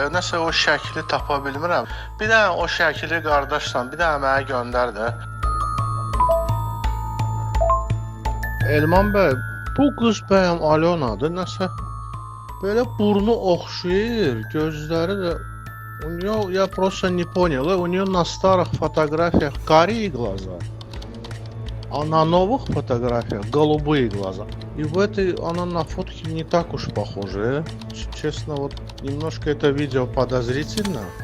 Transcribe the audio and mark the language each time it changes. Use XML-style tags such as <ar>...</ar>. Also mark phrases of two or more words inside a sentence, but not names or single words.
<az>Nəsə o şəkli tapa bilmirəm. Bir dənə o şəkli qardaşsan, bir dənə mənə göndər də. Elman bəy, bu qız bəyəm Alyonadır, nəsə belə burnu oxşayır, gözləri də</az> <ru>у нее, я просто не понял, у нее на старых фотографиях карие глаза, а на новых фотографиях голубые глаза. И в этой она на фотке не так уж похожа. Честно, вот немножко это видео подозрительно.</ru>